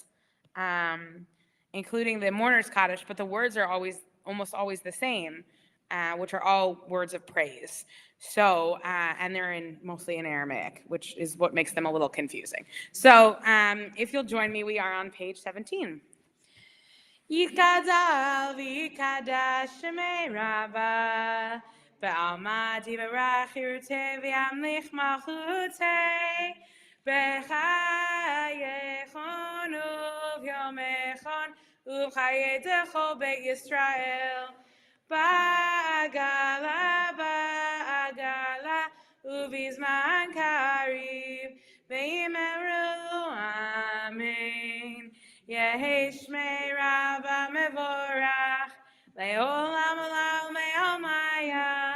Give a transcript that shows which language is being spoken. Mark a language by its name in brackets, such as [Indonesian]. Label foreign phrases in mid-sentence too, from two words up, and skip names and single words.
[English] Including the mourner's Kaddish, but the words are almost always the same, which are all words of praise. So, and they're mostly in Aramaic, which is what makes them a little confusing. So, if you'll join me, we are on page 17. [Aramaic] יתגדל ויתקדש שמה רבא בעלמא די ברא כרעותה וימליך מלכותה בחייכון וביומיכון ובחיי דכל בית ישראל, בעגלא ובזמן קריב ואמרו אמן. יהא שמה רבא מברך לעלם עלמי עלמיא,